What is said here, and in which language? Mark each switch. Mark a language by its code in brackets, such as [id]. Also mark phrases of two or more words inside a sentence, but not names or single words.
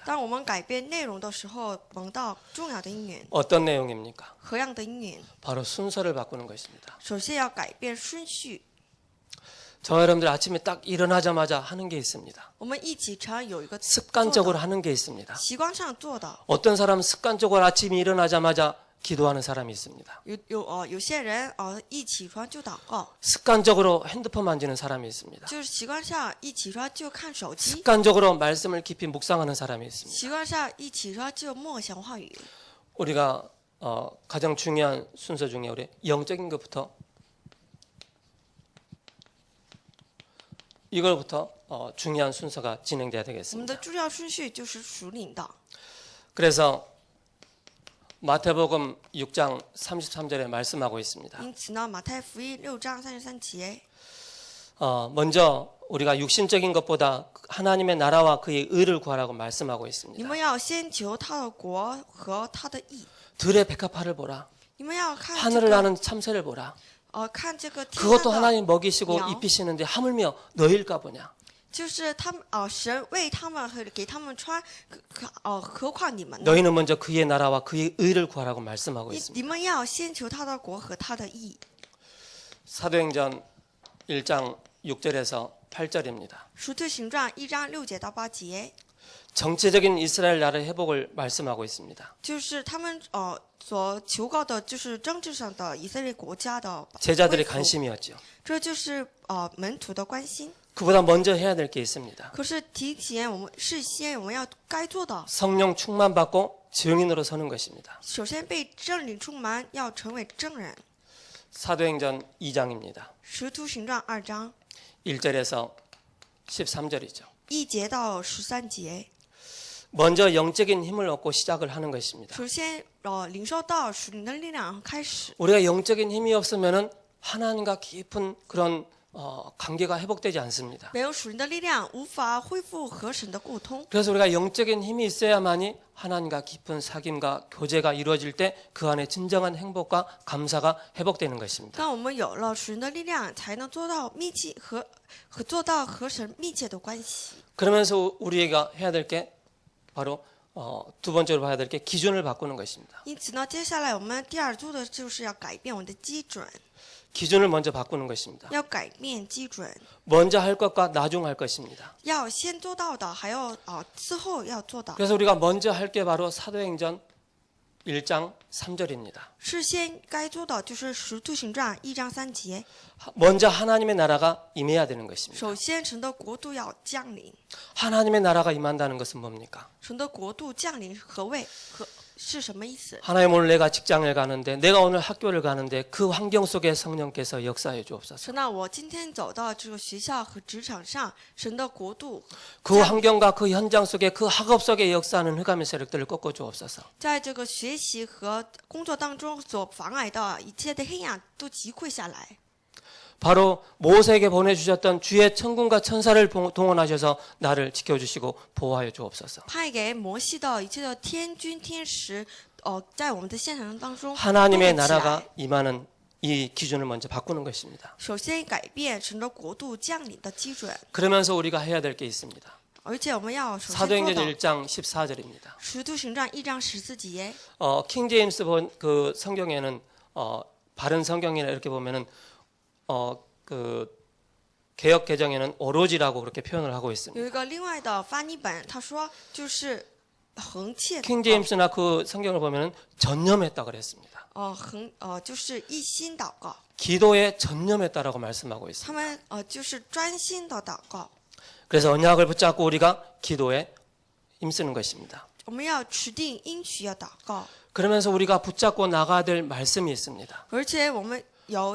[zh] 当我们改变内容的时候，蒙到重要的应允。 [ko] 어떤 내용입니까? [zh] 何样的应允？ [ko] 바로 순서를 바꾸는 것입니다. [zh] 首先要改变顺序。 [ko] 저 여러분들 아침에 딱 일어나자마자 하는 게 있습니다. [zh] 我们一起常有一个 [ko] 습관적으로 하는 게 있습니다. [zh] 习惯上做的。 [ko] 어떤 사람은 습관적으로 아침에 일어나자마자 기도하는 사람이 있습니다. [zh] 有些人一起床就祷告， [ko] 습관적으로 핸드폰 만지는 사람이 있습니다. [zh] 就是习惯上一起床就看手机， [ko] 습관적으로 말씀을 깊이 묵상하는 사람이 있습니다. [zh] 习惯上一起床就默想话语。 [ko] 우리가 가장 중요한 순서 중에 우리 영적인 것부터 이걸부터 중요한 순서가 진행돼야 [zh] 我们 [ko] 되겠습니다. [zh] 的重要顺序就是属灵的。 [ko] 그래서 마태복음 6장 33절에 말씀하고 있습니다. [zh] 因此呢，马太福音6章33节， [ko] 먼저 우리가 육신적인 것보다 하나님의 나라와 그의 의를 구하라고 말씀하고 [zh] 你 [ko] 있습니다. [zh] 们要先求他的国和他的义。 [ko] 들의 백합화를 보라. [zh] 你们要看这 [ko] 하늘을 [zh] 个 [ko] 나는 참새를 보라. [zh] 看这个天 [ko] 그것도 [zh] 上的， [ko] 하나님 먹이시고 양. 입히시는데 하물며 너희일까 보냐. [zh] 就是他们神为他们和给他们穿，何况你们呢？ [ko] 너희는 먼저 그의 나라와 그의 의를 구하라고 말씀하고 [zh] 你 [ko] 있습니다. [zh] 们要先求他的国和他的义。 [ko] 사도행전 1장 6절에서 8절입니다. [zh] 使徒行传1章6节到8节， [ko] 정치적인 이스라엘 나라의 회복을 말씀하고 있습니다. [zh] 就是他们所求告的，就是政治上的以色列国家的 [ko] 제자들의 [zh] 恢复， [ko] 관심이었죠. [zh] 这就是门徒的关心。 [ko] 그보다 먼저 해야 될 게 있습니다. [zh] 可是提前事先我们要该做的， [ko] 성령 충만받고 증인으로 서는 것입니다. [zh] 首先被圣灵充满，要成为证人。 [ko] 사도행전 2장입니다. [zh] 使徒行传2章 [ko] 1절에서 13절이죠. [zh] 1节到13节， [ko] 먼저 영적인 힘을 얻고 시작을 하는 것입니다. [zh] 首先，领受到属灵的力量开始。 [ko] 우리가 영적인 힘이 없으면은 하나님과 깊은 그런 관계가 회복되지 않습니다. [zh] 没有属灵的力量，无法恢复和神的沟通。 [ko] 그래서 우리가 영적인 힘이 있어야만이 하나님과 깊은 사귐과 교제가 이루어질 때 그 안에 진정한 행복과 감사가 회복되는 것입니다. [zh] 当我们有了属灵的力量，才能做到密切做到和神密切的关系。 [ko] 그러면서 우리가 해야 될 게 바로 두 번째로 봐야 될 게 기준을 바꾸는 것입니다. [zh] 因此呢，接下来我们第二做的就是要改变我们的基准， [ko] 기준을 먼저 바꾸는 것입니다. [zh] 要改变基准， [ko] 먼저 할 것과 나중 할 것입니다. [zh] 要先做到的，还要之后要做到。 [ko] 그래서 우리가 먼저 할 게 바로 사도행전 1장 3절입니다. [zh] 事先该做的就是《使徒行传》1章3节， [ko] 먼저 하나님의 나라가 임해야 되는 것입니다. [zh] 首先神的国度要降临。 [ko] 하나님의 나라가 임한다는 것은 뭡니까? [zh] 神的国度降临何谓？是什么意思？ [ko] 하나님 오늘 내가 직장을 가는데 내가 오늘 학교를 가는데 그 환경 속에 성령께서 역사해 주옵소서. [zh] 神呢，我今天走到这个学校和职场上，神的国度 [ko] 그 환경과 그 현장 속에 그 학업 속에 역사하는 흑암의 세력들을 꺾어 주옵소서. [zh] 在这个学习和工作当中所妨碍的一切的黑暗都击溃下来。 [ko] 바로 모세에게 보내주셨던 주의 천군과 천사를 동원하셔서 나를 지켜주시고 보호하여 주옵소서. [zh] 派给摩西的一切的天军天使，在我们的现场当中 [ko] 하나님의 [zh] 动了起来 [ko] 나라가 임하는 이 기준을 먼저 바꾸는 것입니다. [zh] 首先改变神的国度降临的基准， [ko] 그러면서 우리가 해야 될 게 있습니다. [zh] 而且我们要首先做 [ko] 사도행전 [zh] 到 [ko] 1장 14절입니다. [zh] 使徒行传1章14节。 [ko] 킹 제임스 그 성경에는 바른 성경이나 이렇게 보면은 그 개역 개정에는 오로지라고 그렇게 표현을 하고 있습니다. [zh] 有一个另外的翻译本，他说就是横切 [ko] 킹 제임스나 그 성경을 보면은 전념했다 그랬습니다. [zh] 就是一心祷告， [ko] 기도에 전념했다라고 말씀하고 있습니다. [zh] 他们就是专心的祷告。 [ko] 그래서 언약을 붙잡고 우리가 기도에 힘쓰는 것입니다. [zh] 我们要持定应许要祷告， [ko] 그러면서 우리가 붙잡고 나가야 될 말씀이 있습니다. [zh] 而且我们有